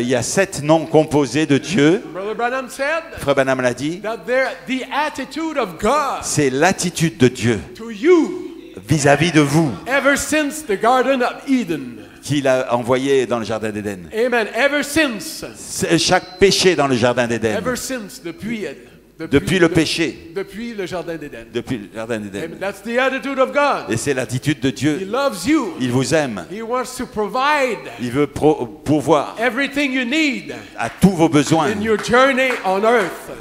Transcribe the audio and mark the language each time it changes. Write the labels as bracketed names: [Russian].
[French] il y a 7 noms composés de Dieu. [English] Brother Branham said [French] Frère Branham l'a dit. [English] that they're the attitude of God [French] C'est l'attitude de Dieu [English] to you [French] vis-à-vis de vous [English] ever since the Garden of Eden. [French] qu'il a envoyé dans le jardin d'Éden. [English] Amen. Ever since. [French] C'est chaque péché dans le jardin d'Éden. [English] Ever since. [French] Depuis le péché. Depuis le jardin d'Éden. Depuis le jardin [English] Amen. [French] d'Éden. [English] That's the attitude of God. [French] Et c'est l'attitude de [English] He [French] Dieu. [English] loves you. [French] Il vous aime. [English] He wants to provide [French] Il veut pourvoir [English] everything you need [French] à tous vos besoins [English] in your journey on earth.